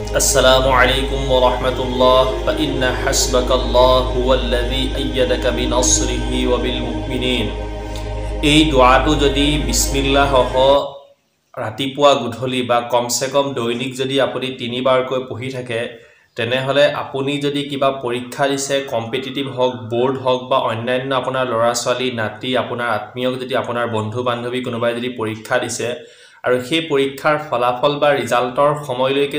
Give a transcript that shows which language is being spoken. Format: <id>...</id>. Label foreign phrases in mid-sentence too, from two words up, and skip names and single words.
<ar>السلام عليكم ورحمة الله فإن حسبك الله هو الذي أيدك بنصره وبالمؤمنين</ar> <as>এই দোয়াটো যদি বিসমিল্লাহ ৰাতিপুৱা গধূলি বা কমসে কম দৈনিক যদি আপুনি তিনিবাৰকৈ পঢ়ি থাকে তেনেহলে আপুনি যদি কিবা পৰীক্ষা দিছে কম্পিটিটিভ হক বোৰ্ড হক বা অন্যান্য আপোনাৰ লৰা ছোৱালী নাতি আপোনাৰ আত্মীয়ক যদি আপোনাৰ বন্ধু বান্ধৱী কোনোবাই যদি পৰীক্ষা দিছে আৰু সেই পৰীক্ষাৰ ফলাফল বা ৰিজাল্টৰ সময়লৈকে</as>